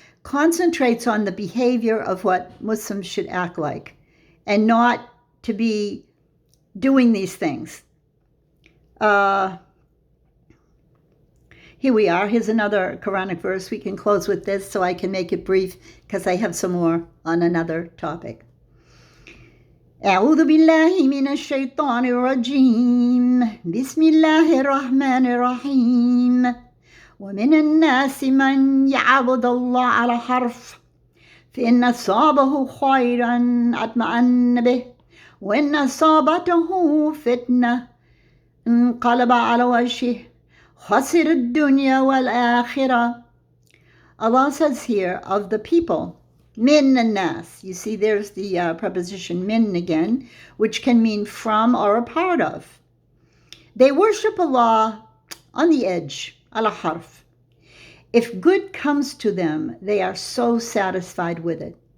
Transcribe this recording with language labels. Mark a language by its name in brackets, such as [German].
[English] concentrates on the behavior of what Muslims should act like and not to be doing these things. Here we are. Here's another Quranic verse. We can close with this so I can make it brief because I have some more on another topic. [Arabic] أعوذ بالله من الشيطان الرجيم بسم الله الرحمن الرحيم ومن الناس من يعبد الله على حرف فإن أصابه خيرا اطمأن به وإن أصابته فتنة انقلب على وجهه خسر الدنيا والآخرة. [English] Allah says here of the people, min and nas. You see there's the preposition min again, which can mean from or a part of. They worship Allah on the edge, ala harf. If good comes to them, they are so satisfied with it.